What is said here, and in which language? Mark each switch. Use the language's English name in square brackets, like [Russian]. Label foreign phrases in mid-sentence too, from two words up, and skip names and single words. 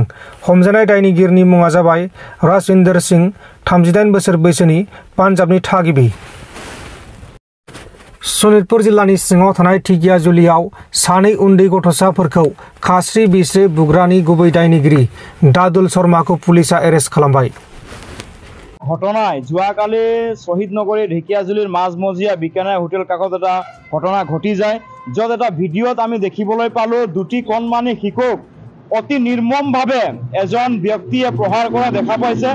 [Bodo] हमजानाय दायनिगिरिनि मुङा जाबाय राजविंदर सिंह, 38 बोसोर बैसोनि, पान्जाबनि थागिबि। सनितपुर जिल्लानि सिङाव थानाय ढेकियाजुलियाव सानै उन्दै गथ'साफोरखौ खास्रि बिस्रि बुग्रानि गुबै दायनिगिरि दादुल शर्माखौ पुलिसा एरेस्ट खालामबाय। [Assamese] ঘটনায় যোৱাকালি শহীদ নগৰী ঢেকিয়াজুলিৰ মাজমজিয়া বিকানাই হোটেল কাষত এটা ঘটনা ঘটি যায়, য'ত এটা ভিডিঅ'ত আমি দেখিবলৈ পালোঁ দুটি কণমানি শিশুক অতি নিৰ্মমভাৱে এজন ব্যক্তিয়ে প্ৰহাৰ কৰা দেখা পাইছে।